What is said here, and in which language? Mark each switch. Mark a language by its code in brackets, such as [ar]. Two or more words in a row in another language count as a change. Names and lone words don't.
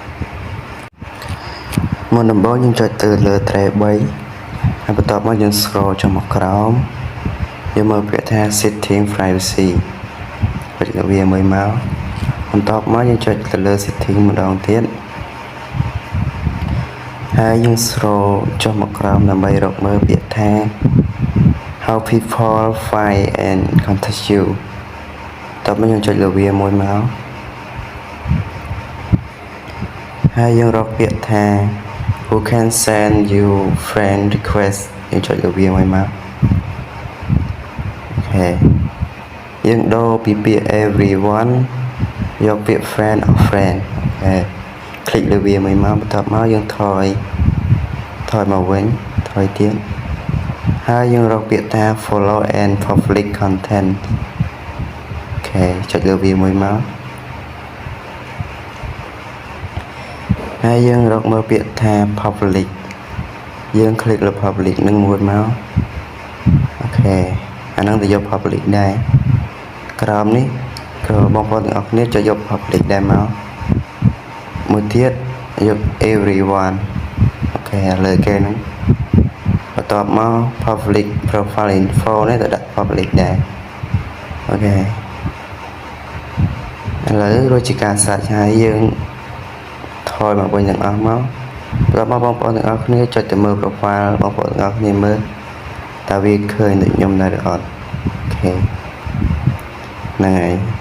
[km] មុនដំបូងយើងចុចទៅលើ tray 3ហើយបន្ទាប់មកយើង scroll ចុះមកក្រោមយើងមើលពាក្យថា [en] setting privacy [km] ចុចទៅវាមួយមកបន្ទាប់មកយើងចុចទៅលើ setting ម្ដងទៀតហើយយើង scroll ចុះមកក្រោមដើម្បីរកមើលពាក្យថា [en] how people find and contact you [km] តើយើងចុចលើវាមួយមក ហើយយើងរកពាក្យថា [en] who can send you friend request [km] យើងចុចលើវាមួយមកអូខេយើងដូរពីពាក្យ everyone យកពាក្យ [en] friend or friend [km] អូខេคลิกលើវាមួយមកបន្ទាប់មកយើងថយមកវិញថយទៀតហើយយើងរកពាក្យថា [en] follow and public content [km] អូខេចុចលើវាមួយមក ហើយយើងរកមើលពាក្យថា public យើងคลิกលើ public នឹងមួយមកអូខេអានឹងទៅយក public ដែរក្រោមនេះក៏បងប្អូនទាំងអស់គ្នាចុចយក public ដែរមកមួយទៀតយក everyone អូខេលើគេហ្នឹងបន្ទាប់មក [en] public profile info [km] នេះទៅដាក់ public ដែរអូខេឥ ឡូវរួចជាការសាច់ហើយយើងថយមកវិញទាំងអស់មកបន្ទាប់មកបងប្អូនទាំងអស់គ្នាចុចទៅមើល profile បងប្អូនទាំងអស់គ្នាមើលតើវាឃើញដូចខ្ញុំដែរឬអត់អូខេហ្នឹងហើយ